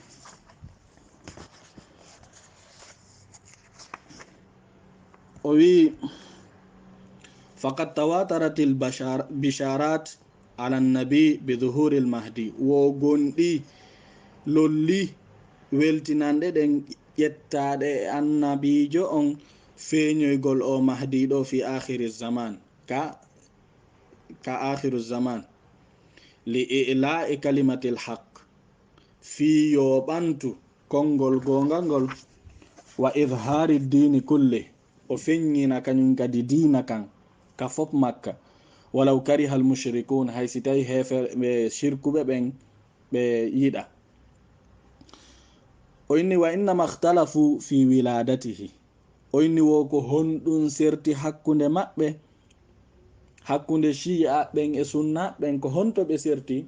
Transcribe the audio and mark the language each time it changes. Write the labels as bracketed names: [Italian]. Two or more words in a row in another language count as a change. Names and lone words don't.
[Fula] o wi [Arabic] فقد تواترت البشارات على النبي بظهور المهدي, [Fula] wo gonɗi lolli weltinanɗe ɗen ƴettaɗe e annabijo on feeñoygol o mahdi ɗo [Arabic] في آخر الزمان, [Fula] ka [Arabic] آخر الزمان, لإعلاء كلمة الحق, [Fula] fi yoɓantu konngol gongal ngol, [Arabic] وإظهار الدين [Fula] kulle, o feññina kañum kadi dina kan ka fop makka, [Arabic] ولو كره المشركون, [Fula] hay si tawi ɓe shirkuɓe ɓen ɓe yiɗa. o inni [Arabic] وإنما اختلفوا في ولادته, [Fula] o inni wo ko honɗum serti hakkunde maɓɓe, hakkunde shi'a ɓen e sunna ɓen ko honto ɓe serti.